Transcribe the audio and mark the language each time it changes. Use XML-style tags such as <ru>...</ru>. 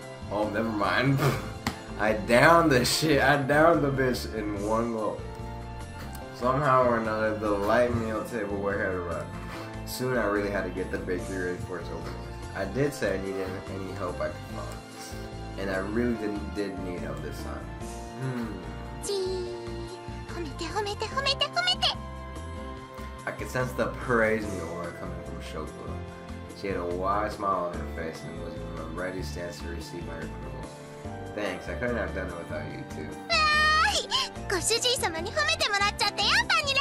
<en>Oh, never mind. I downed the shit. I downed the bitch in one go. Somehow or another, the light meal tableware had arrived. Soon I really had to get the bakery ready for its opening. I did say I needed any help I could find. And I really did need help this time.</en> <ja>ちー褒めて褒めて褒めて褒めて。</ja> <en>I could sense the praise in the aura coming from Shokla. She had a wide smile on her face and was in a ready stance to receive my approval. Thanks, I couldn't have done it without you too.</en> <ja>わーい、ご主人様に褒めてもらっちゃってよ、バニラ。</ja>